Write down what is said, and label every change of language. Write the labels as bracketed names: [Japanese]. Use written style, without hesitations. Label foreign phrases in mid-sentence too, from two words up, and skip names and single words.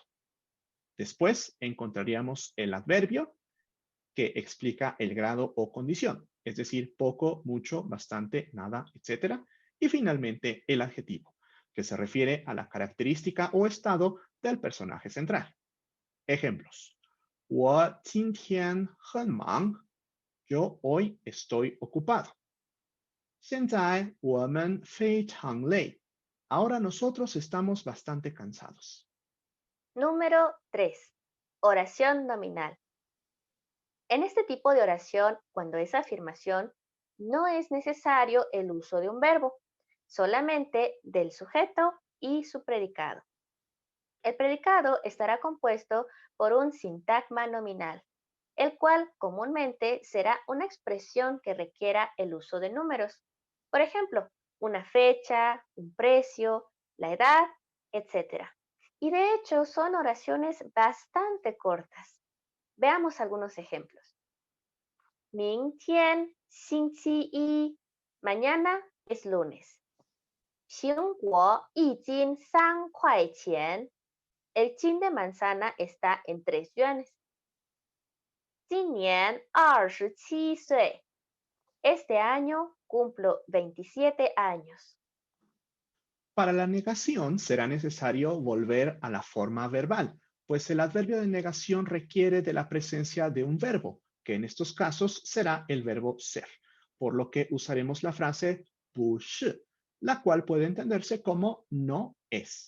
[Spanish] Después encontraríamos el adverbio que explica el grado o condición, es decir, poco, mucho, bastante, nada, etc. Y finalmente el adjetivo, que se refiere a la característica o estado del personaje central. Ejemplos. [Chinese] 我今天很忙. [Spanish] Yo hoy estoy ocupado. [Chinese] 现在我们非常累. [Spanish] Ahora nosotros estamos bastante cansados. Número 3. Oración nominal. En este tipo de oración, cuando es afirmación, no es necesario el uso de un verbo, solamente del sujeto y su predicado. El predicado estará compuesto por un sintagma nominal, el cual comúnmente será una expresión que requiera el uso de números. Por ejemplo, una fecha, un precio, la edad, etc. Y de hecho son oraciones bastante cortas. Veamos algunos ejemplos. [Chinese] 明天星期一, [Spanish] mañana es lunes. [Chinese] 苹果一斤3块钱. [Spanish] El chin de manzana está en 3 yuanes. [Chinese] 今年27岁. [Spanish] Este año cumplo 27 años. Para la negación será necesario volver a la forma verbal, pues el adverbio de negación requiere de la presencia de un verbo, que en estos casos será el verbo ser, por lo que usaremos la frase [Chinese] 不是, [Spanish] la cual puede entenderse como no es.